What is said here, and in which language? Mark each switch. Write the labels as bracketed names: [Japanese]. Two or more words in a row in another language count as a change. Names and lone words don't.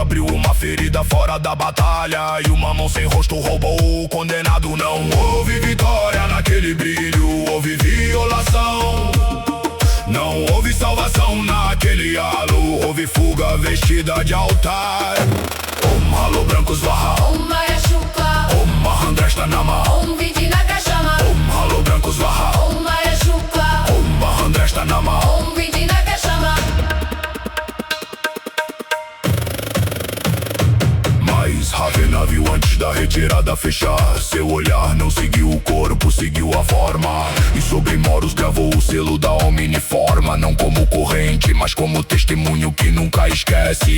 [Portuguese] Abriu uma ferida fora da batalha, e uma mão sem rosto roubou o condenado. Não houve vitória naquele brilho, houve violação. Não houve salvação naquele halo, houve fuga vestida de altar. Halo branco Swaha, [Sanskrit] माया शुक्ल, महान्द्रष्ट नाम, विदिनक शम, [Portuguese] Halo branco Swaha, [Sanskrit] माया शुक्ल, महान्द्रष्ट नाम. विदिनक शम. [Portuguese] Mas Ravena viu antes da retirada fechar. Seu olhar não seguiu o corpo, seguiu a forma, e sobre Moros gravou o selo da omniforma. Não como corrente, mas como testemunho que nunca esquece.